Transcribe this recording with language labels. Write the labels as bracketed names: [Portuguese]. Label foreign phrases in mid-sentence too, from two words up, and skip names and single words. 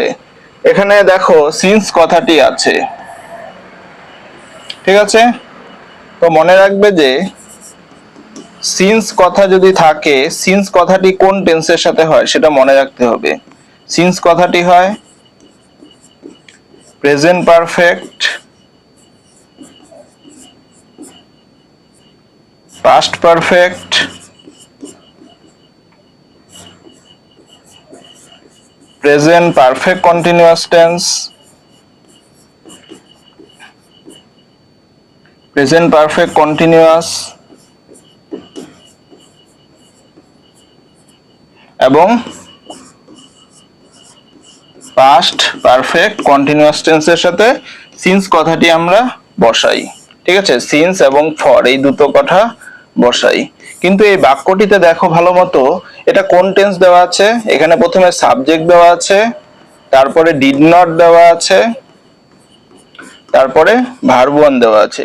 [Bangla] এখানে দেখো সিন্স কথাটি আছে, ঠিক আছে? তো মনে রাখবে যে সিন্স কথা যদি থাকে, সিন্স কথাটি কোন টেন্সের সাথে হয় সেটা মনে রাখতে হবে। সিন্স কথাটি হয় [English] present perfect, past perfect, present perfect continuous tense, present perfect continuous এবং past perfect continuous tense [Bangla] এর সাথে [English] since [Bangla] কথাটি আমরা বসাই, ঠিক আছে? since এবং for এই দুটো কথা বসাই। কিন্তু এই বাক্যটিতে দেখো ভালো মতো এটা কোন টেন্স দেওয়া আছে। এখানে প্রথমে সাবজেক্ট দেওয়া আছে, তারপরে [English] did not [Bangla] দেওয়া আছে, তারপরে [English] verb one [Bangla] দেওয়া আছে।